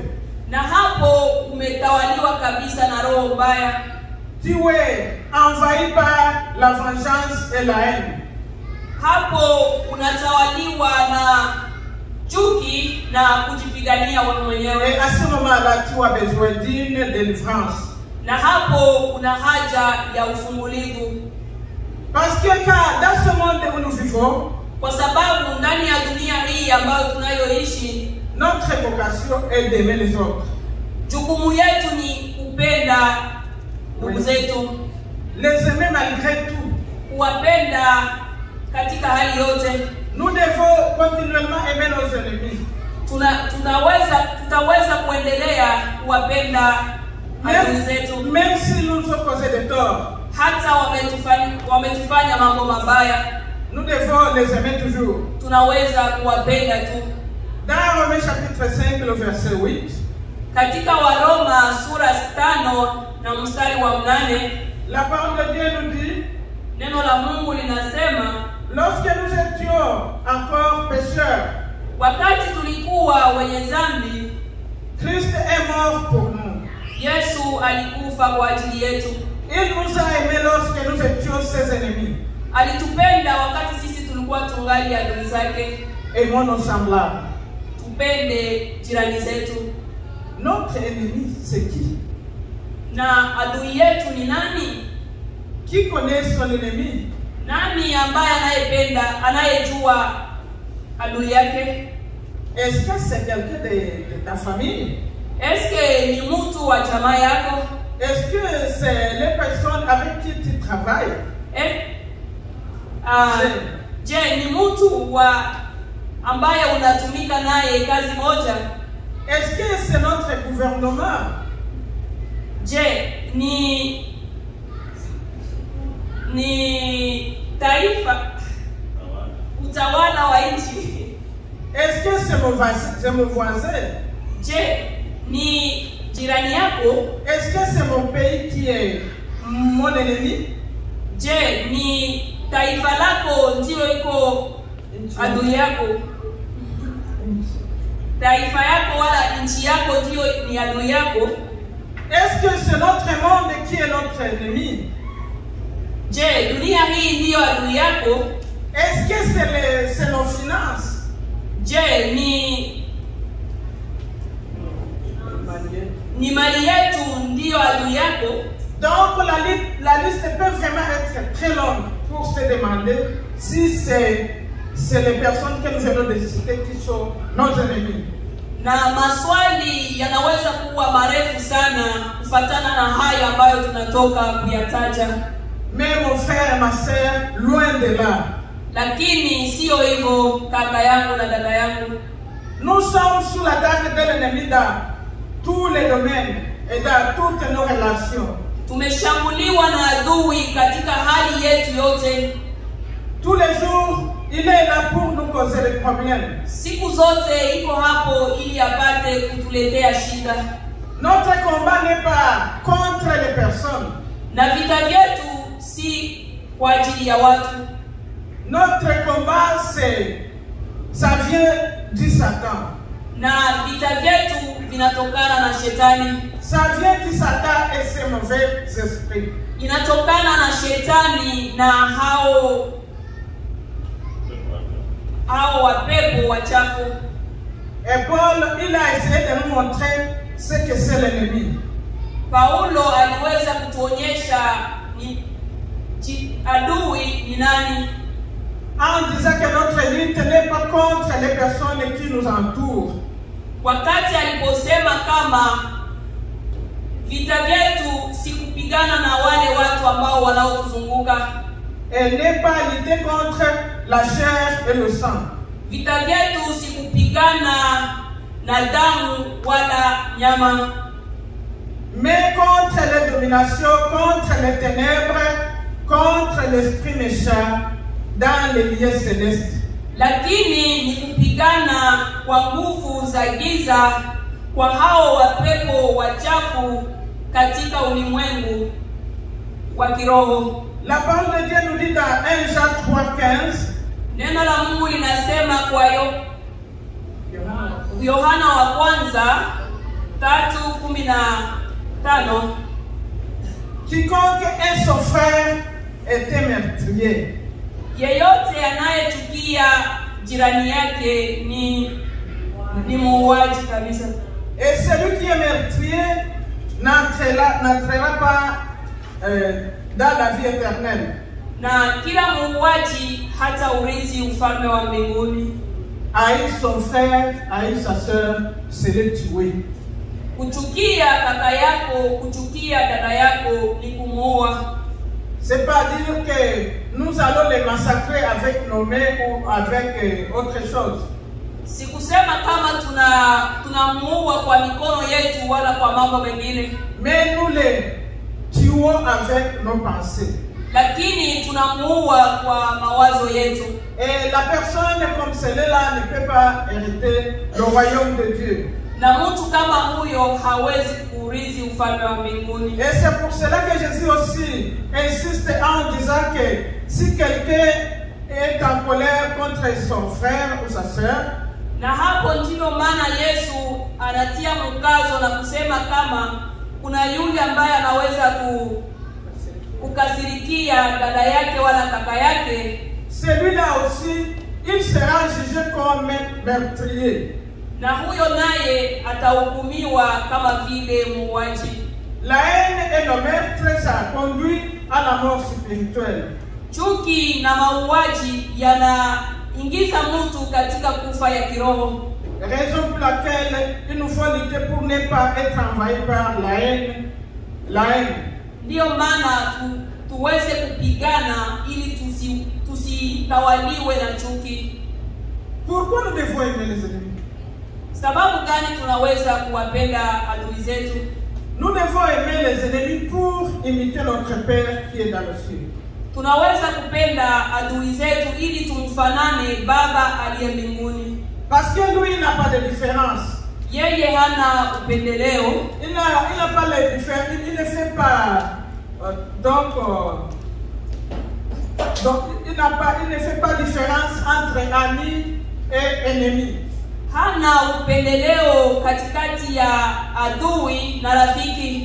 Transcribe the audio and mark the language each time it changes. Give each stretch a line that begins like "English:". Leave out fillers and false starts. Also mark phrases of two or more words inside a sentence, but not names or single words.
Swahili: Na hapo umetawaliwa kabisa na roho mbaya.
French: Tu es envahi par la vengeance et la haine.
Swahili: Hapo unatawaliwa na chuki na kujipigania wewe mwenyewe.
French: Et à ce moment-là, tu as besoin d'une délivrance.
Swahili: Na hapo una haja ya ufungulivu.
French: Parce que dans ce monde où nous vivons,
Swahili: kwa sababu ndani ya dunia hii ambayo tunayoishi,
French: notre vocation est d'aimer les autres.
Swahili: Jukumu yetu ni kupenda ndugu zetu.
French: Les aimer malgré tout.
Swahili: Kuwapenda katika hali yote.
French: Nous devons continuellement aimer nos ennemis.
Swahili: Tutaweza kuendelea kuwapenda adui zetu.
French: Même si nous nous causé des torts.
Swahili: Hata wametufanya mambo mabaya.
French: Nous devons les aimer toujours.
Swahili: Tunaweza kuwapenda tu.
French: Dans Romains chapitre 5, le verset 8.
Swahili: Katika Waroma sura 5 na mstari wa 8,
French: la parole de Dieu nous dit
Swahili: Neno la Mungu linasema,
French: lorsque nous étions encore pécheurs,
Swahili: wakati tulikuwa wenye dhambi,
French: Christ est mort pour nous.
Swahili: Yesu alikufa kwa ajili yetu.
French: Il nous a aimés lorsque nous étions ses ennemis.
Swahili: Alitupenda wakati sisi tulikuwa tungali adui zake.
French: Aimons nos semblables.
Swahili: Tupende jirani zetu.
French: Notre ennemi, c'est qui?
Swahili: Na adui yetu ni nani?
French: Qui connaît son ennemi?
Swahili: Nani ambaye anayependa, anayejua adui yake?
French: Est-ce que c'est quelqu'un de ta famille? Est-ce que
Swahili: ni mtu wa jamaa yako?
French: Est-ce que c'est les personnes avec qui tu travailles?
Swahili: Je, ni mtu wa ambaye unatumika naye kazi moja?
French: Est-ce que c'est notre gouvernement?
Swahili: Je, ni taifa, utawala wa nchi?
French: Est-ce que c'est mon voisin?
Swahili: Je, ni jirani yako?
French: Est-ce que c'est mon pays qui est mon ennemi?
Swahili: Je, ni taifa lako ndio iko adui yako? Taifa yako wala nchi yako ndio ni adui yako?
French: Est-ce que c'est notre monde qui est notre ennemi?
Swahili: Je, dunia hii ndio adui yako?
French: Est-ce que c'est nos finances?
Swahili: Je, ni mali yetu ndio adui yako?
French: Donc la liste peut vraiment être très longue pour se demander si c'est les personnes que nous venons de citer qui sont nos ennemis.
Swahili: Na maswali yanaweza kuwa marefu sana kufuatana na hayo ambayo tunatoka kuyataja.
French: Mais mon frère et ma sœur, loin de là.
Swahili: Lakini sio hivyo kaka yangu na dada yangu.
French: Nous sommes sous l'attaque de l'ennemi dans tous les domaines et dans toutes nos relations.
Swahili: Tumeshambuliwa na adui katika hali yetu yote.
French: Tous les jours, il est là pour nous causer des problèmes.
Swahili: Siku zote iko hapo ili apate kutuletea shida.
French: Notre combat n'est pas contre les personnes.
Swahili: Na vita vyetu si kwa ajili ya watu.
French: Notre combat, ça vient du Satan.
Swahili: Na vita vyetu vinatokana na shetani.
French: Ça vient du Satan et ses mauvais esprits.
Swahili: Inatokana na shetani na hao wapepo wachafu.
French: Et Paul, il a essayé de nous montrer ce que c'est l'ennemi.
Swahili: Paulo aliweza kutuonyesha ni adui ni nani,
French: en disant que notre lutte n'est pas contre les personnes qui nous entourent.
Swahili: Wakati aliposema kama vita vyetu si kupigana na wale watu ambao wanaotuzunguka.
French: Elle n'est pas lutter contre la chair et le sang.
Swahili: Vita vyetu si kupigana na damu wala nyama.
French: Mais contre les dominations, contre les ténèbres, contre l'esprit méchant dans les lieux célestes.
Swahili: Lakini ni kupigana kwa nguvu za giza, kwa hao wapepo wachafu katika ulimwengu wa kiroho.
French: La parole de Dieu nous dit dans 1 Jean 3:15.
Swahili: Neno la Mungu linasema kwa Yohana wa kwanza 3:15,
French: quiconque est son frère est un meurtrier.
Swahili: Yeyote anayechukia jirani yake ni muuaji kabisa.
French: Et celui qui est meurtrier n'entrera pas dans la vie éternelle.
Swahili: Na kila muuaji hata urithi ufalme wa mbinguni.
French: Haïr son frère, haïr sa sœur, c'est le tuer.
Swahili: Kuchukia kaka yako, kuchukia dada yako ni kumuua.
French: C'est pas dire que nous allons les massacrer avec nos mains ou avec autre chose.
Swahili: Sikusema kama tunamuua kwa mikono yetu wala kwa mambo mengine.
French: Mais nous les tuons avec nos pensées.
Swahili: Lakini tunamuua kwa mawazo yetu.
French: Et la personne comme celle-là ne peut pas hériter le royaume de Dieu.
Swahili: na mtu kama huyo hawezi kurithi ufalme wa mbinguni.
French: Et c'est pour cela que Jésus aussi insiste en disant que si quelqu'un est en colère contre son frère ou sa sœur,
Swahili: na hapo ndilo maana Yesu anatia mkazo na kusema kama kuna yule ambaye anaweza kukasirikia dada yake wala kaka yake,
French: celui-là aussi il sera jugé comme meurtrier.
Swahili: Na huyo naye atahukumiwa kama vile muuaji.
French: La haine et le meurtre, ça conduit à la mort spirituelle.
Swahili: Chuki na mauaji yanaingiza mtu katika kufa ya kiroho.
French: Raison pour laquelle il nous faut lutter pour ne pas être envahi par la haine. La haine.
Swahili: Ndio maana tuweze kupigana ili tusitawaliwe na chuki.
French: Pourquoi nous devons aimer les ennemis?
Swahili: Sababu gani tunaweza kuwapenda adui zetu?
French: Nous devons aimer les ennemis pour imiter notre Père qui est dans le ciel.
Swahili: Tunaweza kupenda adui zetu ili tumfanane Baba aliye mbinguni.
French: Parce que lui il n'a pas de différence.
Swahili: Yeye hana upendeleo.
French: Il n'a pas les différences. Il ne fait pas donc il ne fait pas différence entre amis et ennemis.
Swahili: Hana upendeleo katikati ya adui na rafiki.